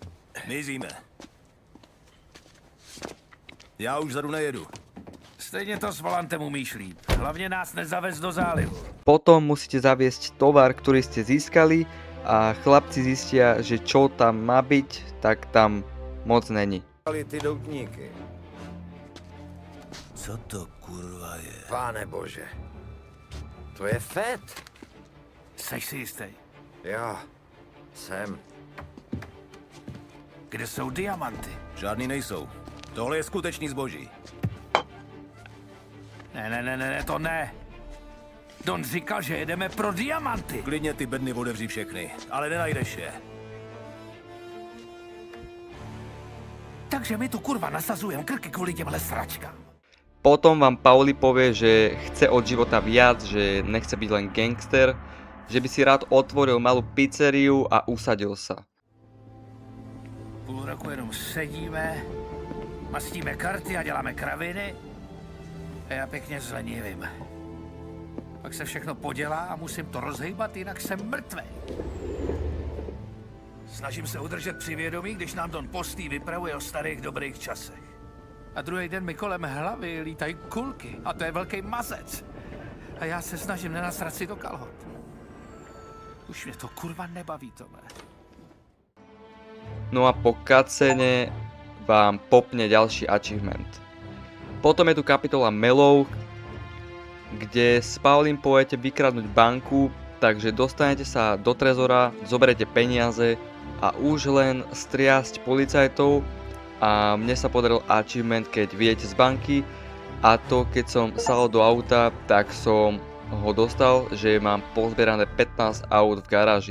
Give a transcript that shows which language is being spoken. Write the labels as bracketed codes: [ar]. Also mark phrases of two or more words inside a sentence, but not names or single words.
[cs] Mizíme. Já už zadu nejedu. Stejně to s volantem umíš líp. Hlavně nás nezavez do zálivu. [sk] Potom musíte zaviesť tovar, ktorý ste získali a chlapci zistia, že čo tam má byť, tak tam [cs] moc není. Ty doutníky. Co to kurva je? Páne bože. To je FET. Seš si jistý? Jo, jsem. Kde jsou diamanty? Žádný nejsou. Tohle je skutečný zboží. Ne, to ne. Don říkal, že jedeme pro diamanty. Klidně ty bedny otevři všechny, ale nenajdeš je. Takže my tu kurva nasazujeme krky kvůli těmhle sračkám. [sk] Potom vám Pauli povie, že chce od života viac, že nechce byť len gangster, že by si rád otvoril malú pizzeriu a usadil sa. [cs] Půl roku jenom sedíme, mastíme karty a děláme kraviny a já pěkně zlenivím. Pak se všechno podělá a musím to rozhejbat, jinak jsem mrtvej. Snažím se udržet při vědomí, když nám Don Postý vypravuje o starých dobrých časech. A druhý den mi kolem hlavy lítají kulky a to je velký mazec. A já se snažím nenasrat si do kalhot. Už mě to kurva nebaví, Tome. [sk] No a po cutscene vám popne ďalší achievement. Potom je tu kapitola Mellow, kde s Paulim pôjdete vykradnúť banku, takže dostanete sa do trezora, zoberete peniaze a už len striasť policajtov a mne sa podaril achievement, keď vyjdete z banky a to keď som sadol do auta, tak som ho dostal, že mám pozbierané 15 aut v garáži.